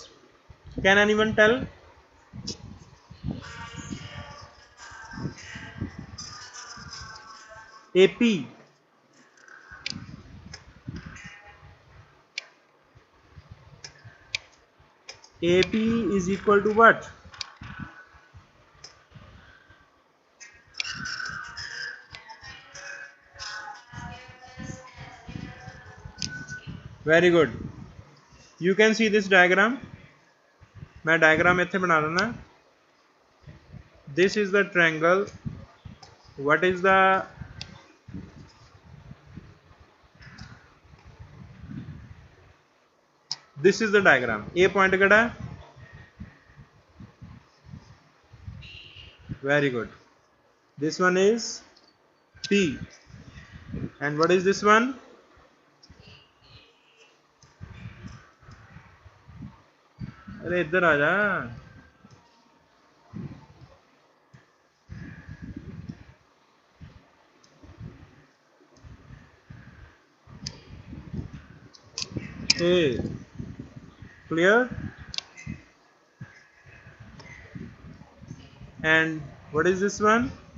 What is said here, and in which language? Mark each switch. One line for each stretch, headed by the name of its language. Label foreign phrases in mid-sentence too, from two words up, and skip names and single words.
English: Can anyone tell? AP, AP is equal to what? Very good. You can see this diagram.
Punjabi: ਮੈਂ diagram ਇੱਥੇ ਬਣਾ ਦੇਣਾ.
English: This is the triangle. What is the, this is the diagram. A point केड़ा? Very good. This one is P. And what is this one?
Hindi: अरे इधर आ जा।
English: A, clear? And what is this one?